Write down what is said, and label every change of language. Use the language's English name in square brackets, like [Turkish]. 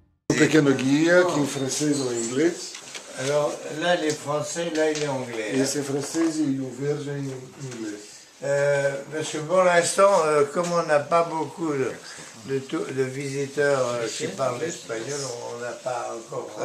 [Portuguese] Um pequeno guia, que em francês ou em inglês. [French] Alors là, les français, là, il est anglais. [Portuguese] Esse em francês e o verde em inglês. [French] Parce que pour l'instant, comme on n'a pas beaucoup de visiteurs qui parlent espagnol, on n'a pas encore...